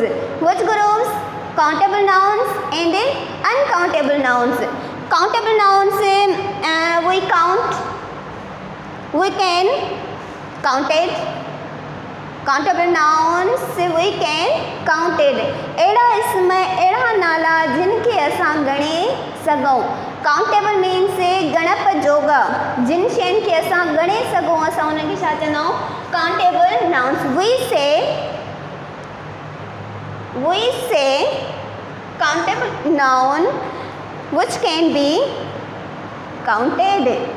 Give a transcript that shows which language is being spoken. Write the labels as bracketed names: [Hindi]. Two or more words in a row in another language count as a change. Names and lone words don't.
[English] Which groups? Countable nouns and uncountable nouns. Countable nouns we can count it. Countable nouns we can count it. [Sindhi] अहिड़ा इसम अहिड़ा नाला जिनके असां गणे सघूं. काउंटेबल मीन्स गणप जोगा जिन शयुनि खे असां गणे सघूं असां उनखे छा चवंदा आहियूं [English] countable nouns. We say countable noun which can be counted.